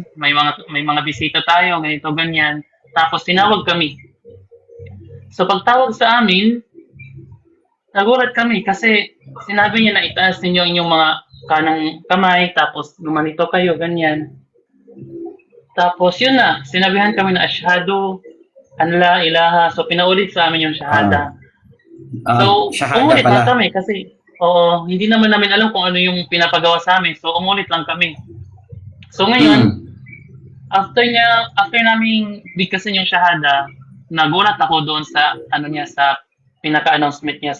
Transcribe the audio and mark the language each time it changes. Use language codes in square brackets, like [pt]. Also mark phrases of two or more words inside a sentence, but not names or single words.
[tl] May mga bisita tayo, ganito, ganyan. Tapos, tinawag kami. So, pagtawag sa amin, nagulat kami kasi sinabi niya na itaas ninyo inyong mga kanang kamay, tapos gumanito kayo, ganyan. Tapos yun na, sinabihan kami na [ar] أشهد أن لا إله. [tl] So pinaulit sa amin yung shahada. So umulit lang kami kasi hindi naman namin alam kung ano yung pinapagawa sa amin. So umulit lang kami. So ngayon, after naming bigkasin yung shahada, nagulat ako doon sa sa pinaka-announcement niya.